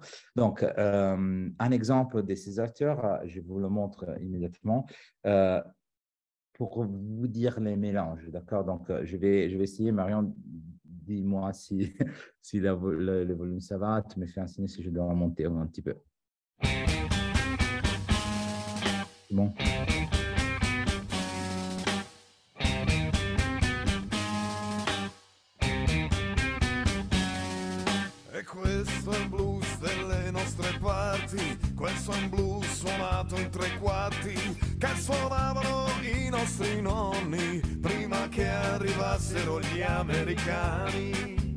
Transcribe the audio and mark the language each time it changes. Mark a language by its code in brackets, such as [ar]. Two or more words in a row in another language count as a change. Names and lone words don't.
[fr] Donc, un exemple de ces auteurs, je vous le montre immédiatement. Pour vous dire les mélanges, d'accord? Donc, je vais essayer. Marion, dis-moi si, si le volume ça va. Tu me fais un signe si je dois remonter un petit peu. Bon. [it] E questo è il blues delle nostre parti, questo è un blues suonato in tre quarti, che suonavano i nostri nonni prima che arrivassero gli americani.